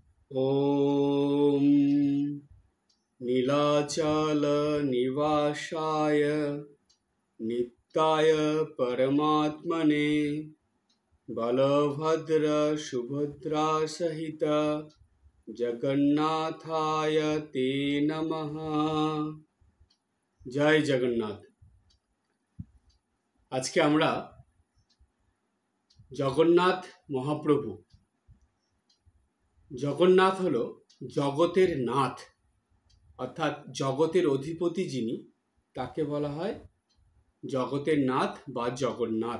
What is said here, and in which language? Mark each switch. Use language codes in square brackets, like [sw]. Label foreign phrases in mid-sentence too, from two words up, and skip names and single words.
[sa] ॐ नीलाचलनिवासाय नित्याय परमात्मने बलभद्रसुभद्रासहित जगन्नाथाय ते नमः। [bn] জয় জগন্নাথ। আজকে আমরা জগন্নাথ মহাপ্রভু, জগন্নাথ হলো জগতের নাথ, অর্থাৎ জগতের অধিপতি যিনি, তাকে বলা হয় জগতের নাথ বা জগন্নাথ।